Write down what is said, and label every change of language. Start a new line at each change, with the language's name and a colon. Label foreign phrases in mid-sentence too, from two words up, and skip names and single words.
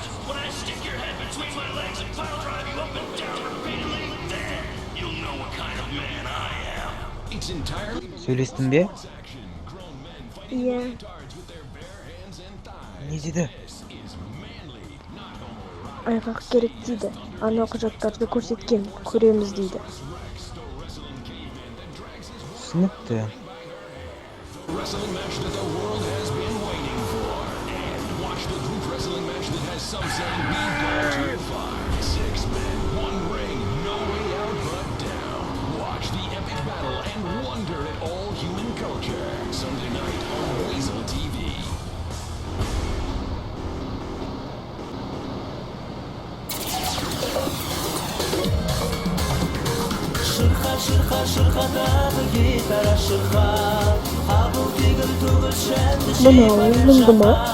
English: When I stick your head between my legs and pile drive you up and down repeatedly, then you'll know what kind of man I am. It's entirely
Kazakh: Сөйлестің бе?
English: action. Grown men fighting
Kazakh: Iya.
English: cards with their bare hands and thighs.
Kazakh: Не деді?
English: This is manly, not homoerotic.
Kazakh: Айгак керек дейді. Ана құжаттарды көрсеткен, көреміз дейді. Түсінікті.
English: Wrestling match that the world has been waiting for. And watch the group wrestling match that has some saying we go too far. 6 men, 1 ring, no way out but down. Watch the epic battle and wonder at all human culture. Sunday night on Weasel TV.
Kazakh: Мынау мұңды ма?